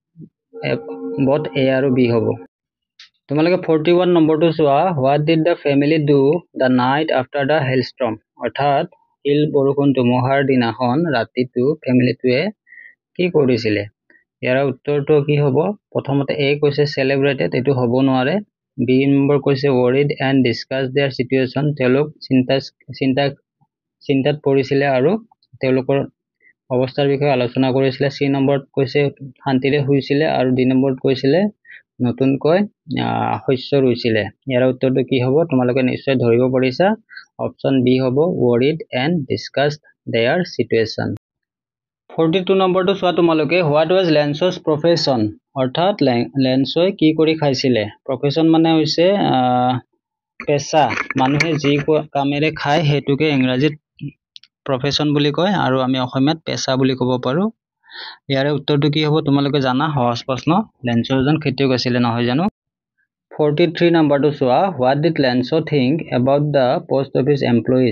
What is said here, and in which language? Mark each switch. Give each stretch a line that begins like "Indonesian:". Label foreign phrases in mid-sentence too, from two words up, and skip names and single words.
Assamese: বোথ এ আৰু বি হ'ব তোমালোকে 41 নম্বৰটো চোৱা
English: What did the family do the night after the hailstorm
Assamese: অৰ্থাৎ শিল বৰষুণ ধুমুহাৰ দিনাখন ৰাতিটো ফেমিলিটোৱে কি কৰিছিলে ইয়াৰ উত্তৰটো কি হ'ব প্ৰথমতে এ কৈছে সেলিব্ৰেটেড এটো হ'ব নোৱাৰে বি নম্বৰ কৈছে
English: worried and discuss their situation
Assamese: তেওঁলোক চিন্তাত পৰিছিলে আৰু তেওঁলোকৰ অৱস্থাৰ বিষয়ে আলোচনা কৰিছিলে সি নম্বৰত কৈছে শান্তিৰে শুইছিলে আৰু ডি নম্বৰত কৈছিলে নতুনকৈ শস্য ৰুইছিলে ইয়াৰ উত্তৰটো কি হ'ব তোমালোকে নিশ্চয় ধৰিব পাৰিছা অপচন বি হ'ব
English: worried and discussed their situation
Assamese: 42 নম্বৰটো চোৱা তোমালোকে
English: What was Lencho's profession
Assamese: অৰ্থাৎ লেন্সই কি কৰি খাইছিলে প্ৰফেশন মানে হৈছে পেশা মানুহে যি কামেৰে খায় হেতুকে ইংৰাজীত প্ৰফেশন বুলি কয় আৰু আমি অসমীয়াত পেশা বুলি ক'ব পাৰো ইয়াৰে উত্তৰটো কি হ'ব তোমালোকে জানা সহজ প্ৰশ্ন লেন্সৰ এজন খেতিয়ক আছিল নহয় জানো 43 নম্বৰটো চোৱা,
English: What did Lencho think about the post office employees.